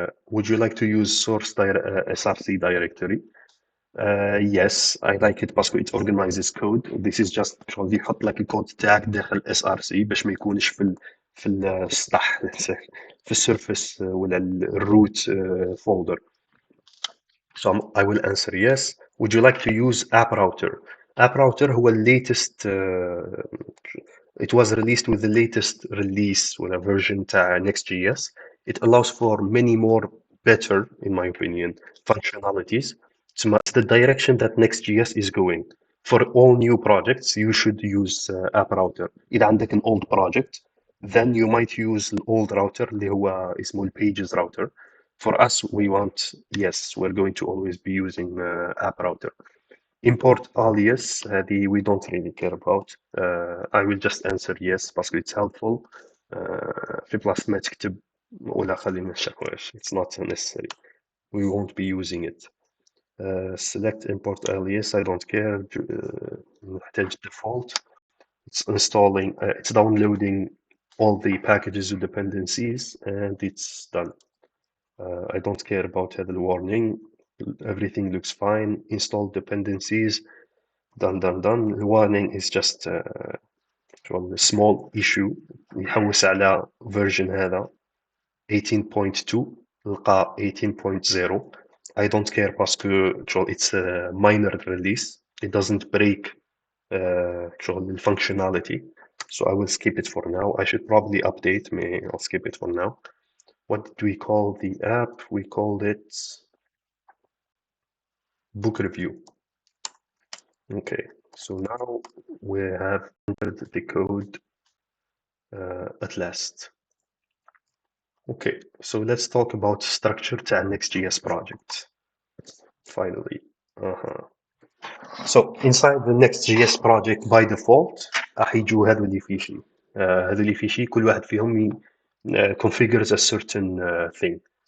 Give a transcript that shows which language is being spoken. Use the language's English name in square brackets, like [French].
[English] Would you like to use SRC directory? Yes, I like it because it organizes code. This is just [Arabic] شغل يحط لك الكود تاعك داخل SRC باش ما يكونش في السطح في السيرفس ولا الروت folder. [English] So I will answer yes. Would you like to use app router? App router هو latest it was released with the latest release with a version تاع Next.js. It allows for many more better, in my opinion, functionalities. It's the direction that Next.js is going. For all new projects, you should use app router. [Arabic] إذا عندك [English] an old project, then you might use the old router [Arabic] اللي هو اسمه [English] pages router. For us, we want, yes, we're going to always be using app router. Import alias, we don't really care about. I will just answer yes because it's helpful. [Arabic] في بلاصة ما تكتب ولا خلي ما نشرحوهاش. [English] It's not necessary. We won't be using it. Select import alias. I don't care. نحتاج default. It's installing. It's downloading all the packages and dependencies, and it's done. I don't care about the warning. Everything looks fine. Install dependencies. Done. The warning is just a small issue. [Arabic] يحوس على version هذا 18.2 لقى 18.0. [English] I don't care because it's a minor release. It doesn't break the functionality. So I will skip it for now. I should probably update me. I'll skip it for now. What did we call the app? We called it book review. Okay, so now we have entered the code at last. Okay, so let's talk about structure to our Next.js project. Finally. So inside the Next.js project by default [Arabic] راح يجوا هذو اللي في شيء. هذو اللي في شيء كل واحد فيهم [English] configures a certain thing.